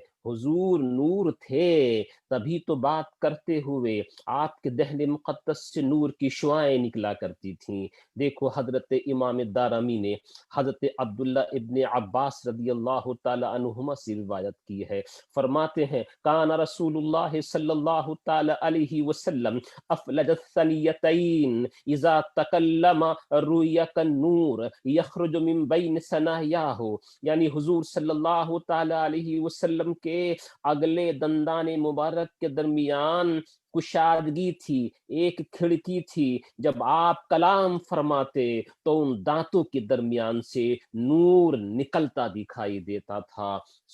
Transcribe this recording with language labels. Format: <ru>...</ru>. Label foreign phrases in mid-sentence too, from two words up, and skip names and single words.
<ur>حضور نور تھے تبھی تو بات کرتے ہوئے آپ کے دہن مقدس سے نور کی شعائیں نکلا کرتی تھیں۔ دیکھو حضرت امام دارمی نے حضرت عبداللہ ابن عباس رضی اللہ تعالی عنہما سے روایت کی ہے، فرماتے ہیں</ur> <ar>کان رسول اللہ صلی اللہ تعالی علیہ وسلم افلج الثنیتین اذا تکلم روی کالنور یخرج من بین ثنایا ہو،</ar> <ur>یعنی حضور صلی اللہ تعالی علیہ وسلم کے اگلے دندان مبارک کے درمیان کشادگی تھی، ایک کھڑکی تھی، جب آپ کلام فرماتے تو ان دانتوں کے درمیان سے نور نکلتا دکھائی دیتا تھا۔</ur>